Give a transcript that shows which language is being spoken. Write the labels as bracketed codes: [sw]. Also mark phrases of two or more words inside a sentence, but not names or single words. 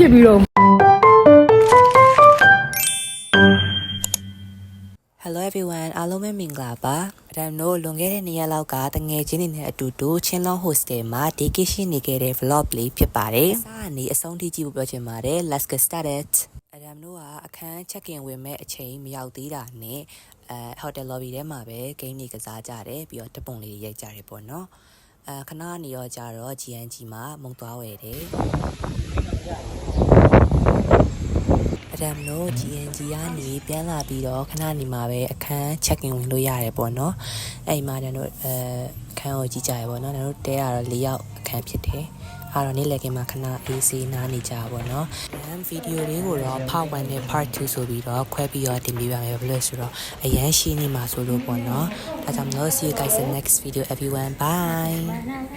[my] န်ဖြစ်ပြီးတော့ [en] Hello everyone [my] အားလုံးပဲမင်္ဂလာပါအဒမ်တို့လွန်ခဲ့တဲ့2ရက်လောက်ကတငယ်ချင်းတွေနဲ့အတူတူချင်းလုံး hostel မှာ vacation နေခဲ့တဲ့ vlog လေးဖြစ်ပါတယ်။စာအနေအဆုံးထိကြည့်ဖို့ပြောချင်ပါတယ် [en] Let's get started [my] အဒမ်တို့ကအခန်း [en] check in [my] ဝင်မဲ့အချိန်မရောက်သေးတာနဲ့ [en] hotel lobby [my] ထဲမှာပဲ game တွေကစားကြတယ်ပြီးတော့တပုံလေးရိုက်ကြတယ်ပေါ့နော်ခဏနေရောကြတော့ GNG မှာမုံသွားဝယ်တယ် အဒမ်တို့ GNG ကနေပြန်လာပြီးတော့ခဏနေမှာပဲအခန်း [en] check in [my] ဝင်လို့ရတယ်ပေါ့နော်အဲ့မှာတို့အခန်းကိုကြည့်ကြရပေါ့နော်တို့တဲကတော့4ယောက်အခန်းဖြစ်တယ်အားတော့နေ့လည်ခင်းမှာခဏ AC နားနေကြပါတော့ဗီဒီယိုလေးကိုတော့ part 1နဲ့ part 2ဆိုပြီးတော့ခွဲပြီးတော့တင်ပြပါမယ်ဘယ်လိုဆိုတော့အရန်ရှင်းနေမှာဆိုလို့ပေါ့နော်ဒါကြောင့်မလို့ [en] see you guys in the next video everyone bye